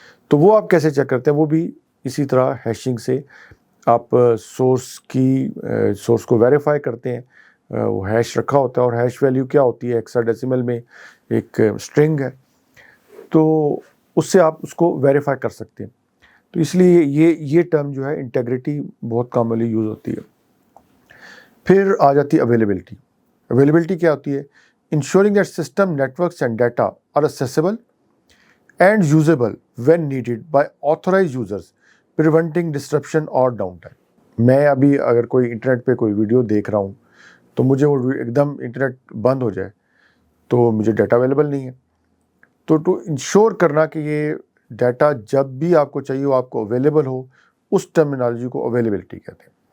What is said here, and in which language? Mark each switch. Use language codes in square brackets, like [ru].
[ur] تو وہ آپ کیسے چیک کرتے ہیں؟ وہ بھی اسی طرح ہیشنگ سے آپ سورس کو ویریفائی کرتے ہیں. وہ ہیش رکھا ہوتا ہے، اور ہیش ویلیو کیا ہوتی ہے؟ ہیکسا ڈیسیمل میں ایک اسٹرنگ ہے، تو اس سے آپ اس کو ویریفائی کر سکتے ہیں. تو اس لیے یہ ٹرم جو ہے انٹیگریٹی بہت کامنلی یوز ہوتی ہے. پھر آ جاتی ہے اویلیبلٹی. اویلیبلٹی کیا ہوتی ہے؟ [en] Ensuring that system networks and data are accessible and usable when needed by authorized users, preventing disruption or downtime. [ur] میں ابھی اگر کوئی انٹرنیٹ پہ کوئی ویڈیو دیکھ رہا ہوں تو مجھے وہ ایک دم انٹرنیٹ بند ہو جائے تو مجھے ڈیٹا اویلیبل نہیں ہے. تو ٹو انشور کرنا کہ یہ ڈیٹا جب بھی آپ کو چاہیے ہو آپ کو اویلیبل ہو، اس ٹرمینالوجی کو اویلیبلٹی کہتے ہیں.